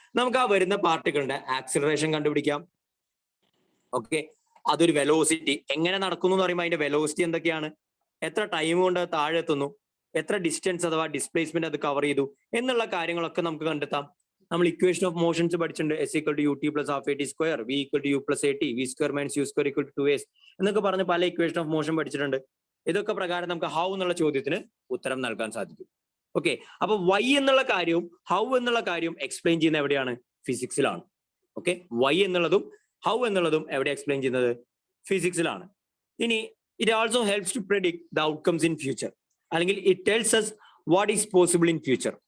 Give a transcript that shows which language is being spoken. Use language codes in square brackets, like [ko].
[ml] നമുക്ക് ആ വരുന്ന പാർട്ടിക്കിളിന്റെ ആക്സിലറേഷൻ കണ്ടുപിടിക്കാം. ഓക്കെ, അതൊരു വെലോസിറ്റി എങ്ങനെ നടക്കുന്നു എന്ന് പറയുമ്പോൾ അതിന്റെ വെലോസിറ്റി എന്തൊക്കെയാണ്, എത്ര ടൈം കൊണ്ട് താഴെ എത്തുന്നു, എത്ര ഡിസ്റ്റൻസ് അഥവാ ഡിസ്പ്ലേസ്മെന്റ് അത് കവർ ചെയ്തു എന്നുള്ള കാര്യങ്ങളൊക്കെ നമുക്ക് കണ്ടെത്താം. നമ്മൾ ഇക്വേഷൻ ഓഫ് മോഷൻസ് പഠിച്ചിട്ടുണ്ട്. S = ut + ½ at square, v = u + at, v² - u² = 2s എന്നൊക്കെ പറഞ്ഞ് പല ഇക്വേഷൻ ഓഫ് മോഷൻ പഠിച്ചിട്ടുണ്ട്. ഇതൊക്കെ പ്രകാരം നമുക്ക് ഹൗ എന്നുള്ള ചോദ്യത്തിന് ഉത്തരം നൽകാൻ സാധിക്കും. ഓക്കെ, അപ്പൊ വൈ എന്നുള്ള കാര്യവും ഹൗ എന്നുള്ള കാര്യവും എക്സ്പ്ലെയിൻ ചെയ്യുന്ന എവിടെയാണ്? ഫിസിക്സിലാണ്. ഓക്കെ, വൈ എന്നുള്ളതും ഹൗ എന്നുള്ളതും എവിടെ എക്സ്പ്ലെയിൻ ചെയ്യുന്നത്? ഫിസിക്സിലാണ്. [en] ഇനി it also helps to predict the outcomes in future, [ml] അല്ലെങ്കിൽ [en] It tells us what is possible in future.